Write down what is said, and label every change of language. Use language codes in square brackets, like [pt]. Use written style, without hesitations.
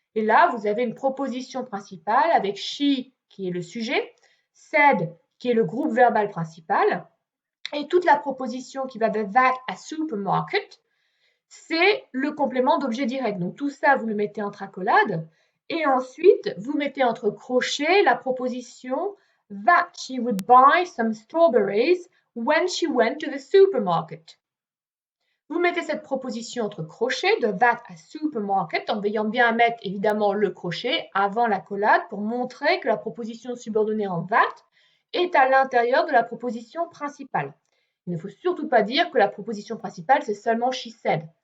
[fr] Et là, vous avez une proposition principale avec she, qui est le sujet, said, qui est le groupe verbal principal, et toute la proposition qui va de that à supermarket, c'est le complément d'objet direct. Donc tout ça, vous le mettez entre accolades. Et ensuite, vous mettez entre crochets la proposition [en] that she would buy some strawberries when she went to the supermarket. [fr] Vous mettez cette proposition entre crochets de that à supermarket en veillant bien à mettre évidemment le crochet avant l'accolade pour montrer que la proposition subordonnée en that est à l'intérieur de la proposition principale. Il ne faut surtout pas dire que la proposition principale, c'est seulement she said.